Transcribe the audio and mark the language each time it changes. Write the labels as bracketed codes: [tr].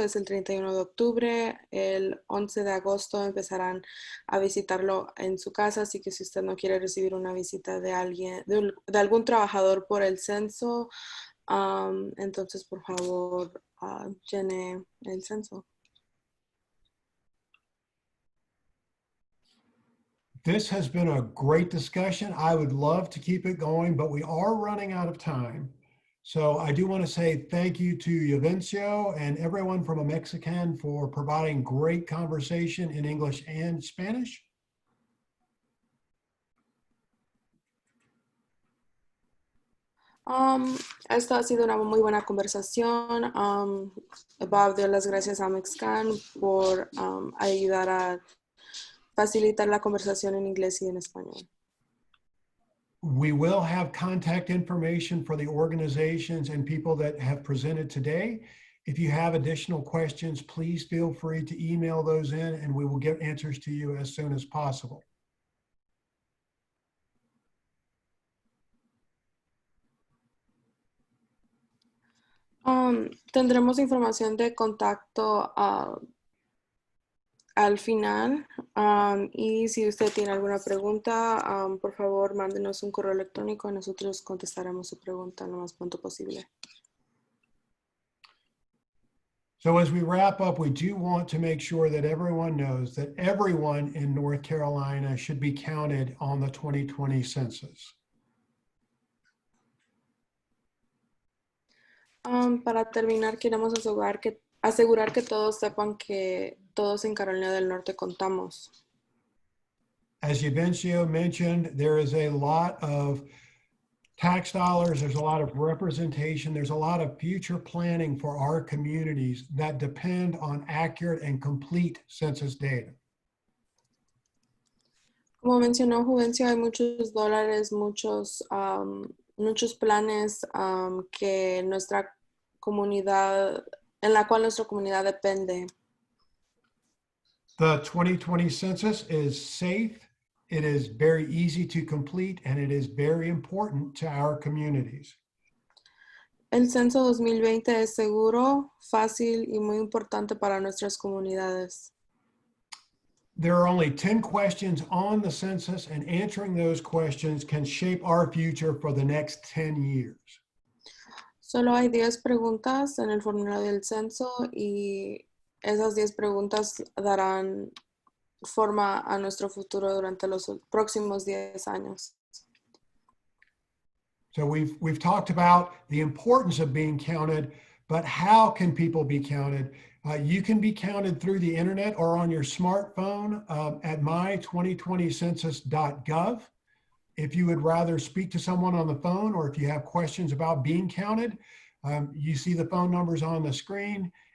[es] Es el 31 de octubre. El 11 de agosto empezarán a visitarlo en su casa, así que si usted no quiere recibir una visita de alguien, de algún trabajador por el censo, entonces por favor llene el censo. [en] This has been a great discussion. I would love to keep it going, but we are running out of time. So I do want to say thank you to Juvencio and everyone from AMEXCAN for providing great conversation in English and Spanish. [es] Esta ha sido una muy buena conversación. Bob dio las gracias a AMEXCAN por ayudar a facilitar la conversación en inglés y en español. [en] We will have contact information for the organizations and people that have presented today. If you have additional questions, please feel free to email those in and we will get answers to you as soon as possible. [es] Tendremos información de contacto al final, y si usted tiene alguna pregunta, por favor mándenos un correo electrónico y nosotros contestaremos su pregunta lo más pronto posible. [en] So as we wrap up, we do want to make sure that everyone knows that everyone in North Carolina should be counted on the 2020 census. [es] Para terminar, queremos asegurar que todos sepan que todos en Carolina del Norte contamos. [en] As Juvencio mentioned, there is a lot of tax dollars, there's a lot of representation, there's a lot of future planning for our communities that depend on accurate and complete census data. [es] Como mencionó Juvencio, hay muchos dólares, muchos planes que nuestra comunidad, en la cual nuestra comunidad depende. [en] The 2020 census is safe, it is very easy to complete, and it is very important to our communities. [es] El censo 2020 es seguro, fácil y muy importante para nuestras comunidades. [en] There are only 10 questions on the census, and answering those questions can shape our future for the next 10 years. [es] Solo hay 10 preguntas en el formulario del censo y esas 10 preguntas darán forma a nuestro futuro durante los próximos 10 años. [en] So we've talked about the importance of being counted, but how can people be counted? You can be counted through the internet or on your smartphone at my2020census.gov. If you would rather speak to someone on the phone, or if you have questions about being counted, you see the phone numbers on the screen.